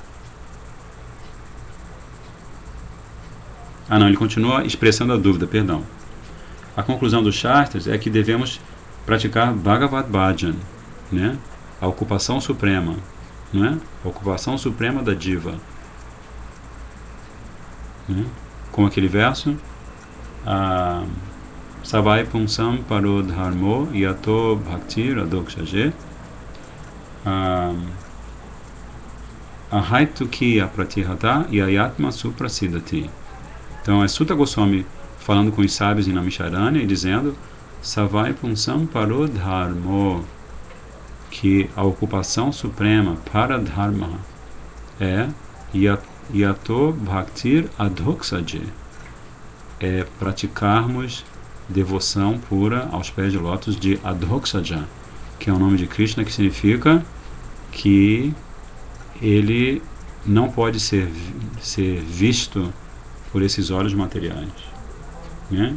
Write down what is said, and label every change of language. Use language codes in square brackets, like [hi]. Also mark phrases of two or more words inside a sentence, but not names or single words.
[pt] Ele continua expressando a dúvida, perdão. A conclusão dos Shastras é que devemos praticar [sa] Bhagavad Bhajan, [pt] né? A ocupação suprema, né? A ocupação suprema da Diva, né? Com aquele verso: [sa] Savai Punsam Paro Dharmo Yato Bhakti Radokshaje Ahaituki Apratihata Yayatma Suprasidati. [pt] Então é Sutta Goswami falando com os sábios em Namisharanya e dizendo: [sa] Savai Punsam Paro Dharmo, [pt] que a ocupação suprema para Dharma é [sa] Yato Bhaktir Adhoksaje, [pt] é praticarmos devoção pura aos pés de lótus de Adhoksaja, que é o nome de Krishna, que significa que ele não pode ser visto por esses olhos materiais, né?